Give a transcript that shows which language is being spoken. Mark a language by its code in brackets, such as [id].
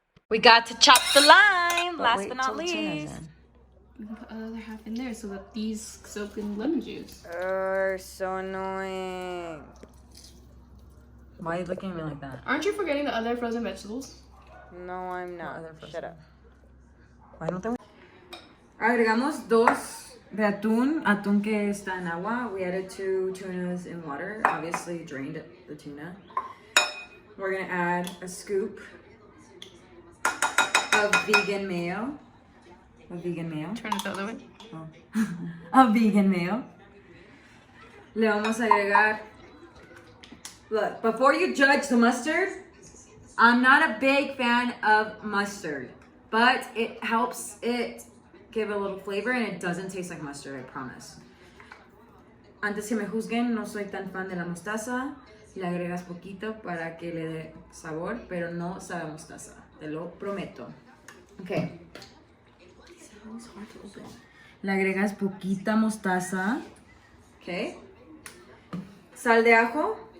[en] We got to chop the lime, last but not least. You can put the other half in there so that these soak in lemon juice. So annoying. Why are you looking at me like that? Aren't you forgetting the other frozen vegetables? No, I'm not. Shut up. Why no te... [es] Agregamos dos de atún que está en agua. [en] We added 2 tunas in water. Obviously drained the tuna. We're gonna add a scoop of vegan mayo. Turn it the other way. Oh. Of vegan mayo. [es] Le vamos a agregar... [en] Look, before you judge the mustard, I'm not a big fan of mustard, but it helps it give a little flavor and it doesn't taste like mustard, I promise. [es] Antes que me juzguen, no soy tan fan de la mostaza. Le agregas poquito para que le dé sabor, pero no sabe a mostaza, te lo prometo. [en] Okay. It's hard to open. [es] Le agregas poquita mostaza. Okay. Sal de ajo.